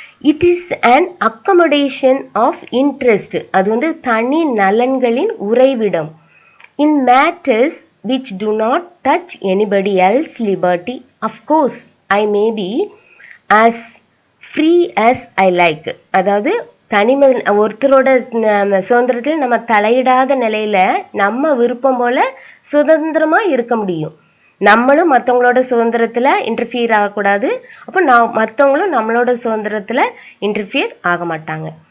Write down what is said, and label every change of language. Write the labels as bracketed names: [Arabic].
[English] It is an accommodation of interest. [Tamil] அது வந்து தனி நலன்களின் உறைவிடம். [English] In matters which do not touch anybody else liberty, of course I may be as free as I like. [Tamil] அதாவது ஒருத்தரோட சுதந்திரத்தில் நம்ம தலையிடாத நிலையில நம்ம விருப்பம் போல சுதந்திரமா இருக்க முடியும். நம்மளும் மற்றவங்களோட சுதந்திரத்துல இன்டர்ஃபியர் ஆகக்கூடாது. அப்போ மற்றவங்களும் நம்மளோட சுதந்திரத்துல இன்டர்ஃபியர் ஆக மாட்டாங்க.